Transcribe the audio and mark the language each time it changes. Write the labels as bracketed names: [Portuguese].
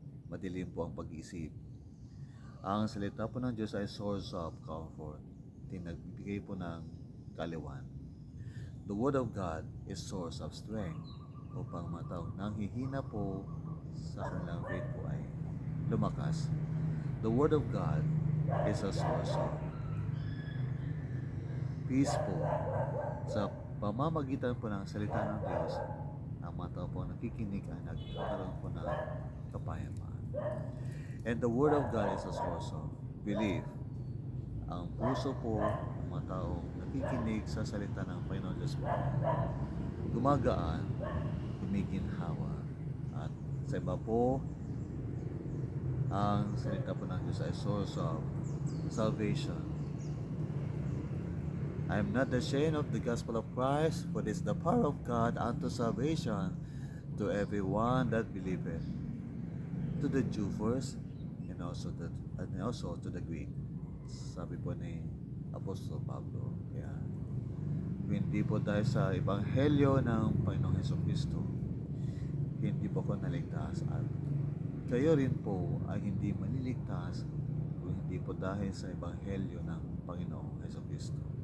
[Filipino] Madilim po ang pag-iisip. Ang salita po ng Diyos ay [English] source of comfort, [Filipino] nagbibigay po ng kaliwan. [English] The Word of God is source of strength, [Filipino] upang mga taong nanghihina po sa kanilang faith po ay lumakas. [English] The Word of God is a source of peace po. [Filipino] Sa pamamagitan po ng salita ng Diyos, ang mga tao po nakikinig ay nagkakaroon po ng kapayapaan. [English] And the Word of God is a source of belief. [Filipino] Ang puso po ng mga taong nakikinig sa salita ng Panginoon Diyos po, gumagaan, gumiginhawa, at sa iba po, ang salita po ng Diyos ay [English] source of salvation. I am not ashamed of the gospel of Christ, for it is the power of God unto salvation to everyone that believeth, to the Jew first, and also to the Greek. [Filipino] Sabi po ni Apostol Pablo. Kaya, hindi po dahil sa ebanghelyo ng Panginoong Jesucristo, hindi po ako naligtas, at kayo rin po ay hindi maliligtas kung hindi po dahil sa ebanghelyo ng Panginoong Jesucristo.